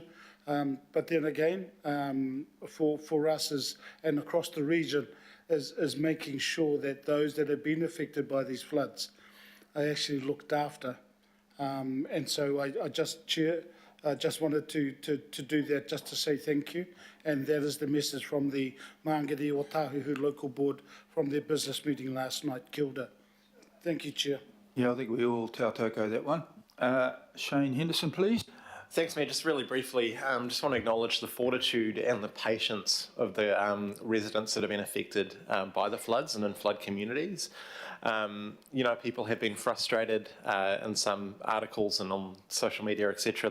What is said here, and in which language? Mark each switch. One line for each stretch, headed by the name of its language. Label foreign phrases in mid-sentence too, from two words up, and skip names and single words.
English: But then again, for us and across the region, is making sure that those that have been affected by these floods are actually looked after. And so I just, Chair, I just wanted to do that, just to say thank you. And that is the message from the Māngere Otahu local board from their business meeting last night.
Māori: Kia ora.
English: Thank you, Chair. Yeah, I think we all tautoko that one. Shane Henderson, please. Thanks, Mayor. Just really briefly, just want to acknowledge the fortitude and the patience of the residents that have been affected by the floods and in flood communities. You know, people have been frustrated in some articles and on social media, etc.